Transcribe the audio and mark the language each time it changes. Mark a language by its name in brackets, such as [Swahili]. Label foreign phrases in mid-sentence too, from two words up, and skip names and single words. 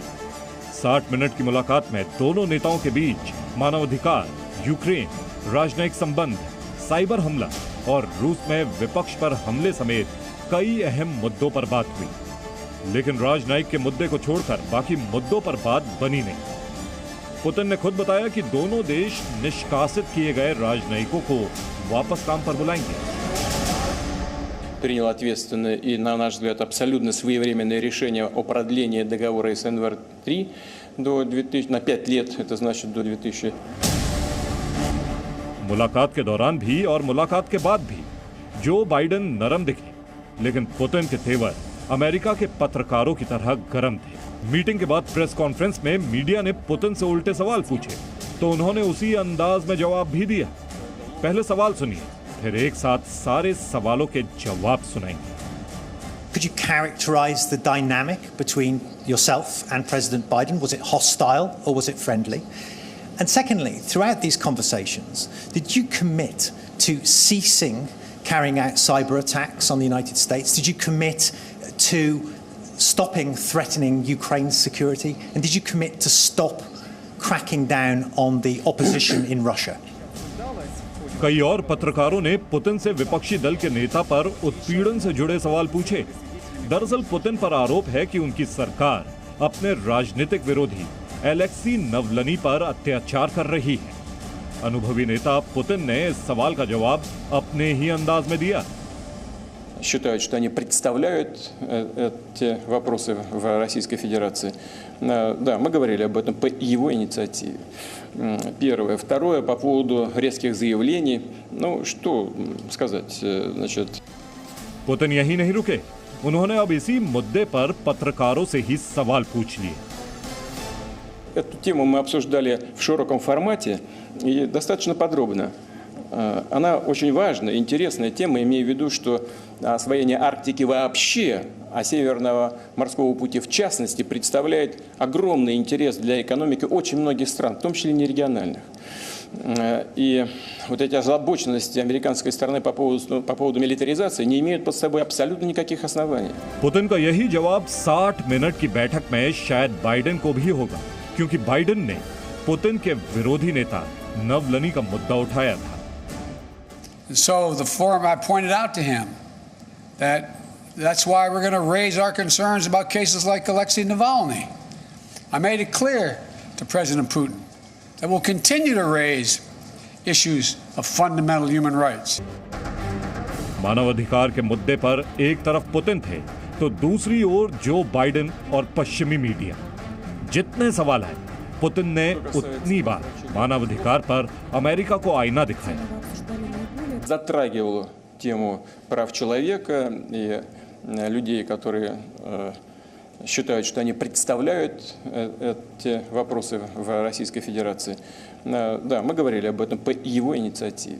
[Hindi] 60 मिनट की मुलाकात में दोनों नेताओं के बीच मानवाधिकार, यूक्रेन, राजनयिक संबंध, साइबर हमला और रूस में विपक्ष पर हमले समेत कई अहम मुद्दों पर बात हुई। लेकिन राजनयिक के मुद्दे को छोड़कर बाकी मुद्दों पर बात बनी नहीं। पुतिन ने खुद बताया कि दोनों देश निष्कासित किए गए राजनयिकों को वापस काम पर बुलाएंगे। [Russian] Принял ответственное и, на наш взгляд, абсолютно своевременное решение о продлении договора СНВР-3 на 5 лет, это значит до 2000. [Hindi] मुलाकात के दौरान भी और मुलाकात के बाद भी जो बाइडेन नरम दिखे, लेकिन पुतिन के तेवर अमेरिका के पत्रकारों की तरह गर्म थे। मीटिंग के बाद [English] press conference [Hindi] में मीडिया ने पुतिन से उल्टे सवाल पूछे तो उन्होंने उसी अंदाज में जवाब भी दिया। पहले सवाल सुनिए, फिर एक साथ सारे सवालों के जवाब सुनाएंगे। [English] Could you characterize the dynamic between yourself and President Biden? Was it hostile or was it friendly? And secondly, throughout these conversations, did you commit to ceasing carrying out cyber attacks on the United States? Did you commit to stopping threatening Ukraine's security? And did you commit to stop cracking down on the opposition in Russia? [Hindi] कई और पत्रकारों ने पुतिन से विपक्षी दल के नेता पर उत्पीड़न से जुड़े सवाल पूछे। दरअसल पुतिन पर आरोप है कि उनकी सरकार अपने राजनीतिक विरोधी एलेक्सी नवलनी पर अत्याचार कर रही है। अनुभवी नेता पुतिन ने इस सवाल का जवाब अपने ही अंदाज में दिया। [Russian] Считают, что они представляют эти вопросы в Российской Федерации. Да, мы говорили об этом по его инициативе. Первое. Второе, по поводу резких заявлений. Ну, что сказать, значит... [Hindi] पुतिन यही नहीं रुके, उन्होंने अब इसी मुद्दे पर पत्रकारों से ही सवाल पूछ लिए। [Russian] Эту тему мы обсуждали в широком формате и достаточно подробно. Она очень важная, интересная тема, имея в виду, что освоение Арктики вообще, а Северного морского пути в частности, представляет огромный интерес для экономики очень многих стран, в том числе нерегиональных. И вот эти озабоченности американской стороны по поводу милитаризации не имеют под собой абсолютно никаких оснований. [Hindi] पुतिन का यही जवाब 60 मिनट की बैठक में शायद बाइडेन को भी होगा, क्योंकि बाइडेन ने पुतिन के विरोधी नेता नवलनी का मुद्दा उठाया था। [English] So the forum, I pointed out to him that's why we're going to raise our concerns about cases like Alexei Navalny. I made it clear to President Putin that we'll continue to raise issues of fundamental human rights. [Hindi] मानवाधिकार के मुद्दे पर एक तरफ पुतिन थे तो दूसरी ओर जो बाइडेन और पश्चिमी मीडिया। जितने सवाल हैं, पुतिन ने उतनी बार मानवाधिकार पर अमेरिका को आईना दिखाया। [Russian] Затрагивал тему прав человека и людей, которые считают, что они представляют эти вопросы в Российской Федерации. Да, мы говорили об этом по его инициативе.